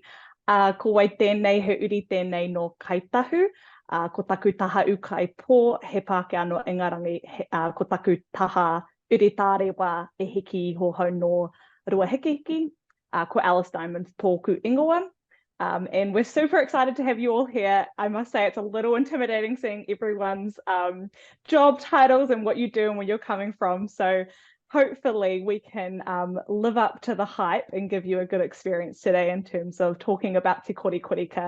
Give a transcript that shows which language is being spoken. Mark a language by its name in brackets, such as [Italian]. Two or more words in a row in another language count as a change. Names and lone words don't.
[Māori] Ko wai tēnei he uri tēnei no kaitahu, ko taku taha ukai pō, he Pāke anō ingarangi, ko taku taha uri tārewa e hiki ho hau no rua hiki, ko Alice Diamond tōku ingoa. [English] And we're super excited to have you all here. I must say it's a little intimidating seeing everyone's job titles and what you do and where you're coming from. So hopefully we can live up to the hype and give you a good experience today in terms of talking about Te Korekoreka.